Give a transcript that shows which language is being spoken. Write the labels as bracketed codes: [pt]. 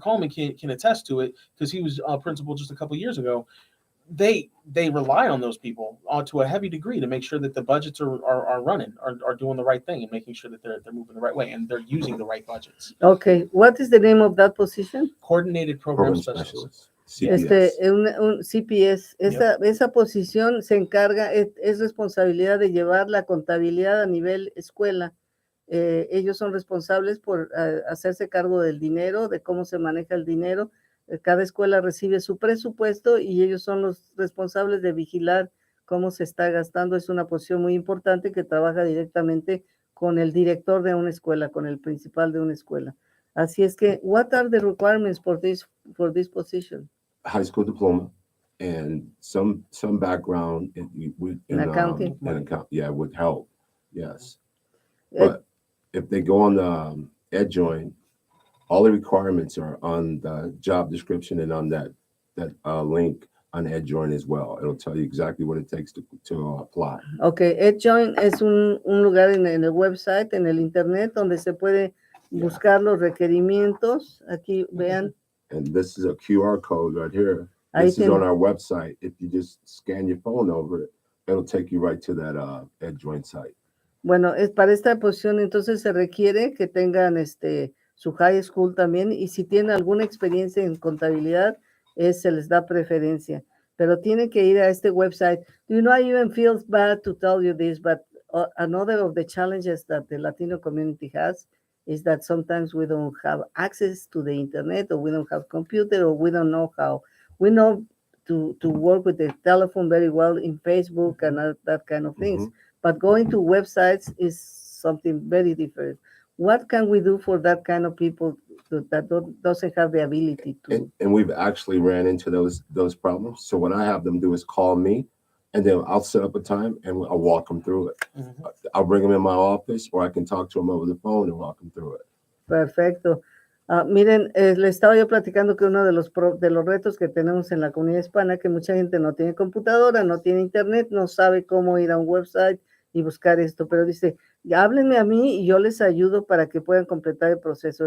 [en] Coleman can attest to it because he was a principal just a couple of years ago. They rely on those people to a heavy degree to make sure that the budgets are running, are doing the right thing, and making sure that they're moving the right way and they're using the right budgets. Okay, what is the name of that position? Coordinated Program Specialist. [es] CPS. Un CPS. Esa posición se encarga, es responsabilidad de llevar la contabilidad a nivel escuela. Ellos son responsables por hacerse cargo del dinero, de cómo se maneja el dinero. Cada escuela recibe su presupuesto y ellos son los responsables de vigilar cómo se está gastando. Es una posición muy importante que trabaja directamente con el director de una escuela, con el principal de una escuela. Así es que, [en] what are the requirements for this position? High school diploma and some background in accounting. Would help. Yes, but if they go on the EdJoin, all the requirements are on the job description and on that link on EdJoin as well. It'll tell you exactly what it takes to apply. [es] Okay, EdJoin es un lugar en el website, en el internet, donde se puede buscar los requerimientos. Aquí vean. [en] And this is a QR code right here. This is on our website. If you just scan your phone over it, it'll take you right to that EdJoin site. [es] Bueno, para esta posición entonces se requiere que tengan su high school también, y si tienen alguna experiencia en contabilidad, se les da preferencia, pero tienen que ir a este website. [en] Do you know, I even feel bad to tell you this, but another of the challenges that the Latino community has is that sometimes we don't have access to the internet, or we don't have computer, or we don't know how. We know to work with the telephone very well in Facebook and that kind of things. But going to websites is something very different. What can we do for that kind of people that doesn't have the ability to? And we've actually ran into those problems. So what I have them do is call me, and then I'll set up a time and I'll walk them through it. I'll bring them in my office, or I can talk to them over the phone and walk them through it. [es] Perfecto. Miren, le estaba yo platicando que uno de los retos que tenemos en la comunidad hispana, que mucha gente no tiene computadora, no tiene internet, no sabe cómo ir a un website y buscar esto, pero dice, háblenme a mí y yo les ayudo para que puedan completar el proceso.